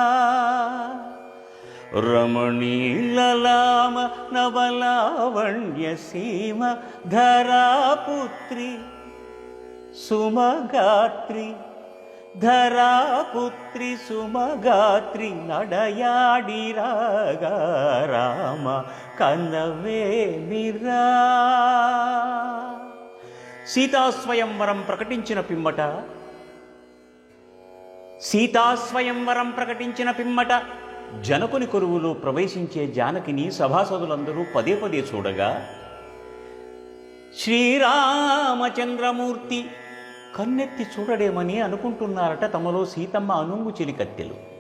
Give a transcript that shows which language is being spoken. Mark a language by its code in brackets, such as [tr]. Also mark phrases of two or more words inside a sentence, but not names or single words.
[te] రమణీ లలామ నవలావణ్య సీమా ధరాపుత్రీ సుమగాత్రీ ధరాపుత్రీ సుమగాత్రీ నడయాడీ రాగా రామ కన్నవే మిరా. సీతాస్వయంవరం ప్రకటించిన పిమ్మట జనకుని కొరువులో ప్రవేశించే జానకిని సభాసదులందరూ పదే పదే చూడగా శ్రీరామచంద్రమూర్తి కన్నెత్తి చూడడేమని అనుకుంటున్నారట తమలో సీతమ్మ అనుంగు చిలికత్తెలు.